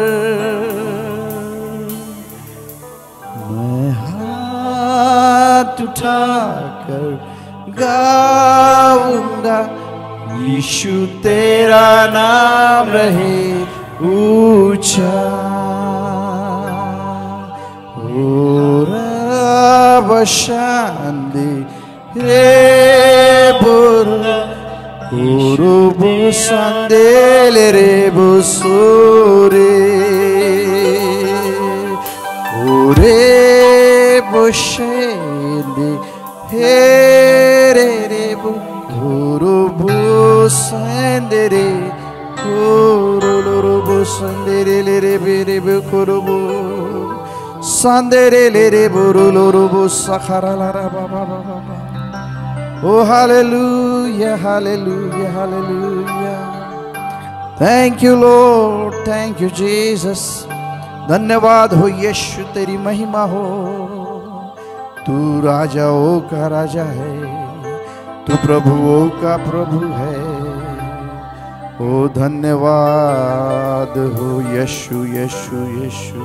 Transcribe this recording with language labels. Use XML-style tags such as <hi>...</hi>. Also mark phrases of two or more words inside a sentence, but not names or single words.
<hi>मैं हाथ उठाकर गाऊंगा, यीशु तेरा नाम रहे ऊंचा। Shandi rebura urubu sandele rebu sore urebu shandi here rebu urubu sandere urubu sandere rebu rebu kurubu Sandere le buruluru sakhara la ba ba ba ba.</hi> <en>Oh hallelujah, hallelujah, hallelujah. Thank you Lord, thank you Jesus.</en> <hi>धन्यवाद हो यीशु, तेरी महिमा हो। तू राजाओं का राजा है, तू प्रभुओं का प्रभु है। ओ धन्यवाद हो यीशु यीशु यीशु।</hi>